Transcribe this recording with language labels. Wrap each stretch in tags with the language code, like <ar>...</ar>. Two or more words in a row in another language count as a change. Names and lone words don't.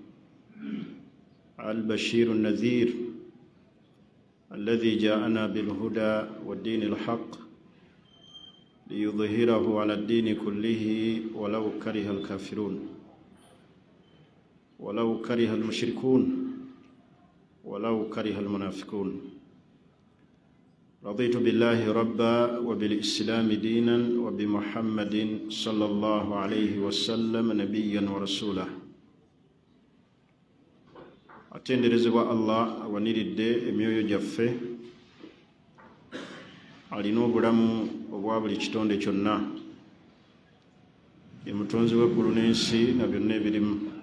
<ar>البشير النذير الذي جاءنا بالهدى والدين الحق ليظهره على الدين كله ولو كره الكافرون ولو كره المشركون ولو كره المنافقون. رضيت بالله ربا وبالإسلام دينا وبمحمد صلى الله عليه وسلم نبيا ورسولا.</ar> <lg>atenderezebwa Allah awaniridde emyoyo gyaffe, alina obulamu obwa buli kitonde kyonna, ye mutonzi w'eggulu n'ensi na byonna ebirimu.</lg>